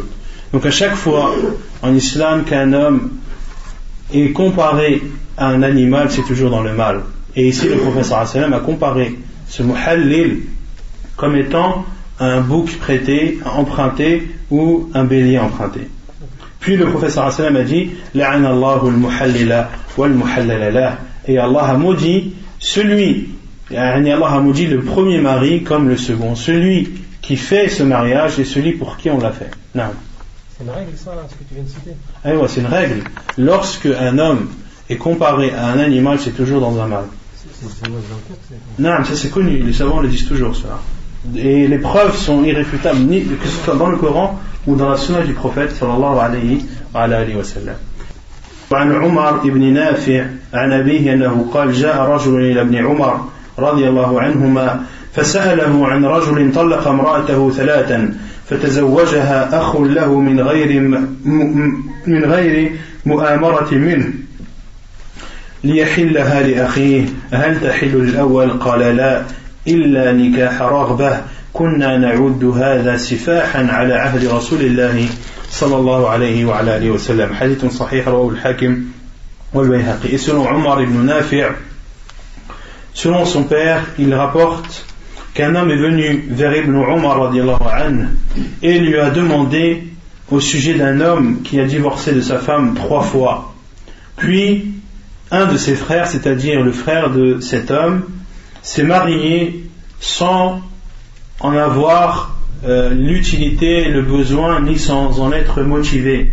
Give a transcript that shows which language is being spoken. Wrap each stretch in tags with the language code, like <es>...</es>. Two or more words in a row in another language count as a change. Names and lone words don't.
<fr>Donc à chaque fois en islam qu'un homme est comparé à un animal, c'est toujours dans le mal. Et ici le prophète</fr> <ar>صلى الله عليه وسلم</ar> <fr>a comparé ce muhallil comme étant un bouc prêté, emprunté ou un bélier emprunté. Puis le prophète</fr> <ar>صلى الله عليه وسلم</ar> <fr>a dit</fr> <ar>لعن الله المحلل والمحلل له.</ar> <fr>Et Allah a maudit Allah a maudit le premier mari comme le second, celui qui fait ce mariage et celui pour qui on l'a fait. Non. C'est une règle ça, ce que tu viens de citer? C'est une règle. Lorsque un homme est comparé à un animal, c'est toujours dans un mal. Non, ça c'est connu, les savants le disent toujours ça. Et les preuves sont irréfutables, que ce soit dans le Coran ou dans la sunna du prophète</fr> <ar>صلى الله عليه وسلم. وعن عمر بن نافع عن أبيه أنه قال جاء رجل إلى ابن عمر رضي الله عنهما فسأله عن رجل طلق امرأته 3 فتزوجها أخ له من غير مؤامرة منه ليحلها لأخيه هل تحل للأول؟ قال لا إلا نكاح رغبة كنا نعد هذا سفاحا على عهد رسول الله صلى الله عليه وعلى آله وسلم. حديث صحيح رواه الحاكم والبيهقي.</ar> <fr>Et selon Omar ibn Nafi', selon son père, il rapporte qu'un homme est venu vers Ibn Umar</fr> <ar>رضي الله عنه</ar> <fr>et lui a demandé au sujet d'un homme qui a divorcé de sa femme 3 fois. Puis un de ses frères, c'est-à-dire le frère de cet homme, s'est marié sans en avoir l'utilité, le besoin, ni sans en être motivé.</fr>